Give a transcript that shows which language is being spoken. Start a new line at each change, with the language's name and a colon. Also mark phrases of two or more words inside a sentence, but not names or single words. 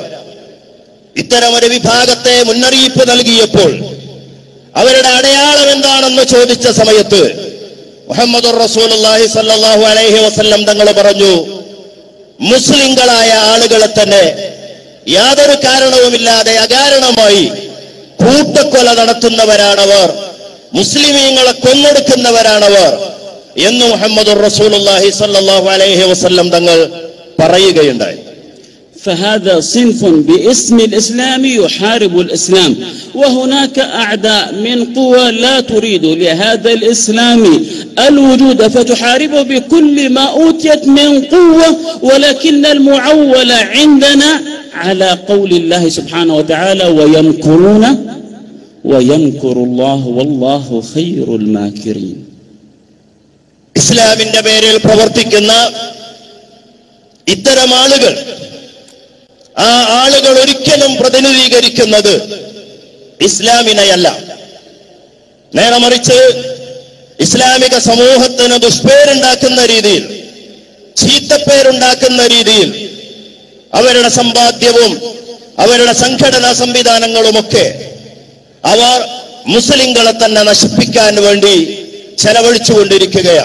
Malayalam: ഇത്തരം ഒരു വിഭാഗത്തെ മുന്നറിയിപ്പ് നൽകിയപ്പോൾ അവരുടെ അടയാളം എന്താണെന്ന് ചോദിച്ച സമയത്ത്
Arabic: محمد رسول الله صلى الله عليه وسلم
Malayalam: തങ്ങൾ പറഞ്ഞു, മുസ്ലിങ്ങളായ ആളുകളെ തന്നെ യാതൊരു കാരണവുമില്ലാതെ അകാരണമായി കൂട്ടക്കൊല നടത്തുന്നവരാണവർ, മുസ്ലിമീങ്ങളെ കൊന്നൊടുക്കുന്നവരാണവർ എന്ന്
Arabic: محمد رسول الله صلى الله عليه وسلم
Malayalam: തങ്ങൾ പറയുകയുണ്ടായി.
Arabic: فهذا صنف باسم الإسلام يحارب الإسلام، وهناك أعداء من قوى لا تريد لهذا الإسلام الوجود فتحاربه بكل ما أوتيت من قوة، ولكن المعول عندنا على قول الله سبحانه وتعالى ويمكرون ويمكر الله والله خير الماكرين.
Malayalam: ഇസ്ലാമിന്റെ പേരിൽ പ്രവർത്തിക്കുന്ന ഇത്തരം ആളുകൾ, ആ ആളുകൾ ഒരിക്കലും പ്രതിനിധീകരിക്കുന്നത് ഇസ്ലാമിനെയല്ല. നേരെ മറിച്ച് ഇസ്ലാമിക സമൂഹത്തിന് ദുഷ്പേരുണ്ടാക്കുന്ന രീതിയിൽ, ചീത്തപ്പേരുണ്ടാക്കുന്ന രീതിയിൽ അവരുടെ സമ്പാദ്യവും അവരുടെ സംഘടനാ സംവിധാനങ്ങളുമൊക്കെ അവർ മുസ്ലിങ്ങളെ തന്നെ നശിപ്പിക്കാൻ വേണ്ടി ചെലവഴിച്ചുകൊണ്ടിരിക്കുകയാണ്.